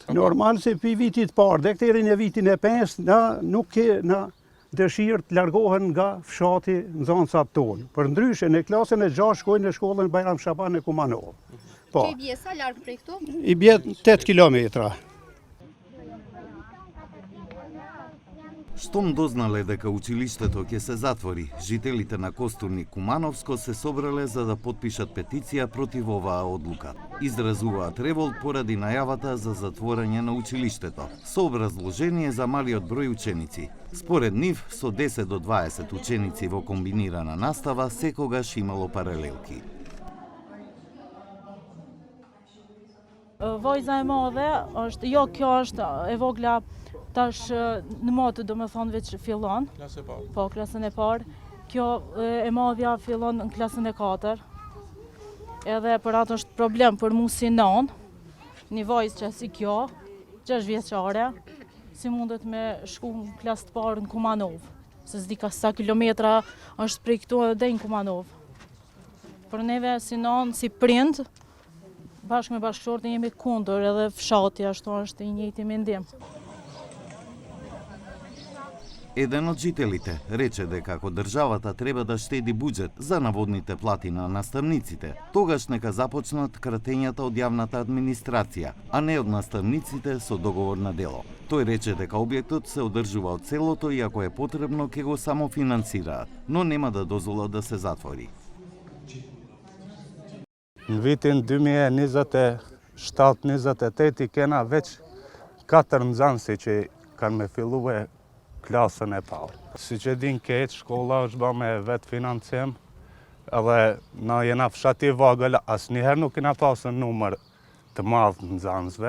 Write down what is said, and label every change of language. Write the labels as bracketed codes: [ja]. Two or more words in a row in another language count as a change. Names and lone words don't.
[sq] Normal se pi vitit parë, dhe këtërin e vitin e 5, na nuk kena dëshirë të largohen nga fshati në zonësat tonë. Për ndryshe, në klasën e 6 shkojnë në shkollën Bajram Shaban e Kumanov. Që i bje sa largë prej këtu? I bje 8 kilometra. [mk] Штом дознале дека училиштето ќе се затвори, жителите на Костурник Кумановско се собрале за да потпишат петиција против оваа одлука. Изразуваат револт поради најавата за затворање на училиштето, со образложение за малиот број ученици. Според нив, со 10 до 20 ученици во комбинирана настава секогаш имало паралелки. [sq] Vajza e madhe është, jo kjo është e vogla tash në motë do me thonë veç fillon. Klasë e parë. Po, klasën e parë. Kjo e madhja fillon në klasën e 4. Edhe për ato është problem për mu si non, një vajzë që si kjo, 6 vjeçare, si mundet me shku në klasë të parë në Kumanov. Se s'di ka sa kilometra është prej këtu edhe në Kumanov. Për neve si non, si prind, bashkë me bashkëshortin jemi kundër edhe fshati ashtu është i njëjti mendim. [mk] Еден од жителите рече дека ако државата треба да штеди буџет за наводните плати на наставниците, тогаш нека започнат кратењата од јавната администрација, а не од наставниците со договор на дело. Тој рече дека објектот се одржува од селото и ако е потребно ќе го самофинансираат, но нема да дозволат да се затвори. [sq] Në vitin 2027-28 kena veç 4 nxënësi që kanë me filluar klasën e parë. Si që din keq, shkolla është bërë me vetë financim, edhe na jena fshati vogël, asnjëherë nuk kena pasur numër të madh të nxënësve.